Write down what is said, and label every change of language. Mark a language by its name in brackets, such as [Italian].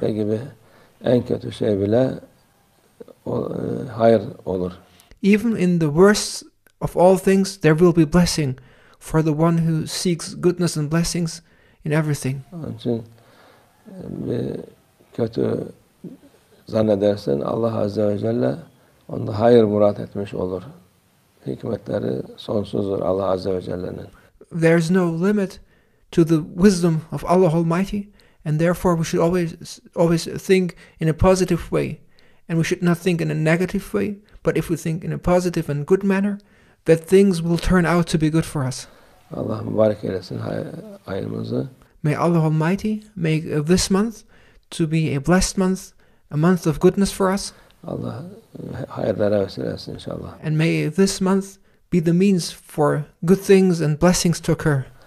[Turkish] Ne gibi en kötü şey bile hayır olur. [English] Even in the worst of all things, there will be blessing for the one who seeks goodness and blessings in everything. [Turkish] Onun için bir kötü zannedersen Allah Azze ve Celle onda hayır murat etmiş olur. Hikmetleri sonsuzdur Allah Azze ve Celle'nin. [English] There's no limit to the wisdom of Allah Almighty, and therefore we should always think in a positive way, and we should not think in a negative way, but if we think in a positive and good manner, that things will turn out to be good for us. [Turkish] Allah mübarek eylesin ayımızı. [English] May Allah Almighty make this month to be a blessed month, a month of goodness for us. [Turkish] Allah hayırlara vesile etsin inşallah. [English] And may this month be the means for good things and blessings to occur.